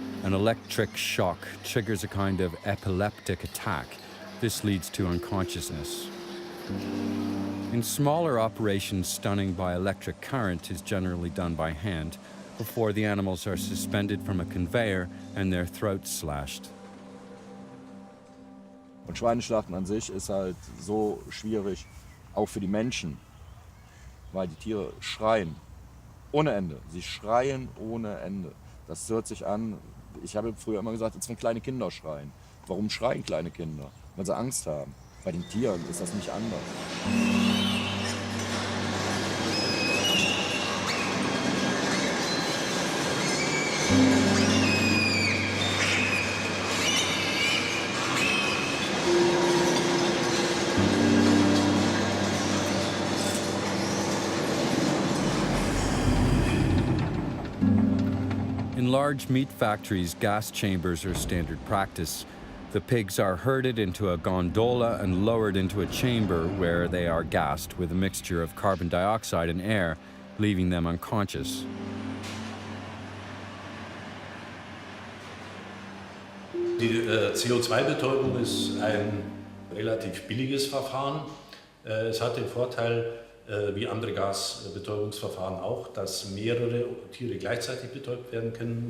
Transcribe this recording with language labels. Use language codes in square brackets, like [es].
[en] An electric shock triggers a kind of epileptic attack. This leads to unconsciousness. In smaller operations, stunning by electric current is generally done by hand before the animals are suspended from a conveyor and their throats slashed. [de] Und Schweineschlachten an sich ist halt so schwierig, auch für die Menschen, weil die Tiere schreien ohne Ende. Sie schreien ohne Ende. Das hört sich an, ich habe früher immer gesagt, als wenn kleine Kinder schreien. Warum schreien kleine Kinder? Weil sie Angst haben. Bei den Tieren ist das nicht anders. [en] In large meat factories, gas chambers are standard practice. The pigs are herded into a gondola and lowered into a chamber where they are gassed with a mixture of carbon dioxide and air, leaving them unconscious. [de] Die CO2-Betäubung ist ein relativ billiges Verfahren. Es hat den Vorteil, wie andere Gasbetäubungsverfahren auch, dass mehrere Tiere gleichzeitig betäubt werden können.